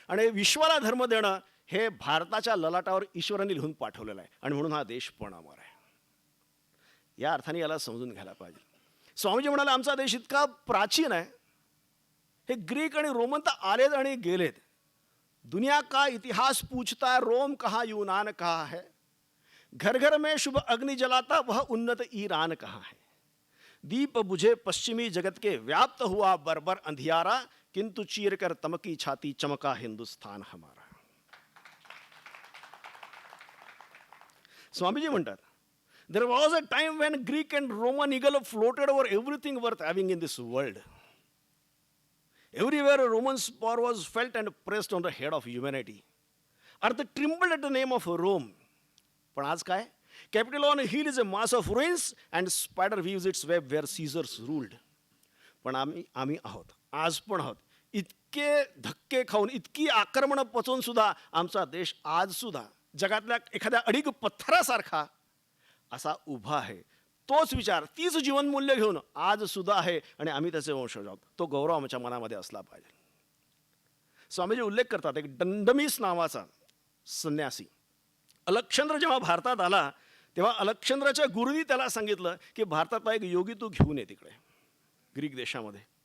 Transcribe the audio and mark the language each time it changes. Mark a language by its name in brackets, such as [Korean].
[Marathi] आणि विश्वाला धर्म देणं हे भारताच्या ललाटावर ईश्वराने लिहून पाठवलेलं आहे, आणि म्हणून हा देश पण अमर आहे. या अर्थाने याला समजून घ्यायला पाहिजे. स्वामीजी म्हणाले आमचा देश इतका प्राचीन आहे, हे ग्रीक आणि रोमन तर आलेत आणि गेलेत. [Hindi] दुनिया का इतिहास पूछता है, रोम कहाँ यूनान कहाँ है, घर घर में शुभ अग्नि जलाता वह उन्नत ईरान कहाँ है. दीप बुझे पश्चिमी जगत के व्याप्त हुआ बर्बर अंधियारा, किंतु चीर कर तमकी छाती चमका हिंदुस्तान हमारा. [Marathi] स्वामीजी म्हणतात, [English] there was a time when Greek and Roman eagle floated over everything worth having in this world. Everywhere a Roman spur was felt and pressed on the head of humanity. Earth trembled at the name of Rome. [Marathi] पण आज काय? [English] Capital on a hill is a mass of ruins and spider weaves its web where Caesars ruled. [Marathi] पण आम्ही आहोत, आज पण आहोत. इतके धक्के खाऊन, इतकी आक्रमणं पचवून सुद्धा आमचा देश आज सुद्धा जगातल्या एखाद्या अडीग पत्थरासारखा असा उभा आहे. तोच विचार, तीच जीवनमूल्य घेऊन आज सुद्धा आहे, आणि आम्ही त्याचे वंशज आहोत. तो गौरव आमच्या मनामध्ये असला पाहिजे. स्वामीजी उल्लेख करतात, एक दंडमीस नावाचा संन्यासी अलक्षंद्र जेव्हा भारतात आला, तेव्हा अलक्षंद्राच्या गुरुनी त्याला सांगितलं की भारतातला एक योगी तू घेऊन ये तिकडे ग्रीक देशामध्ये.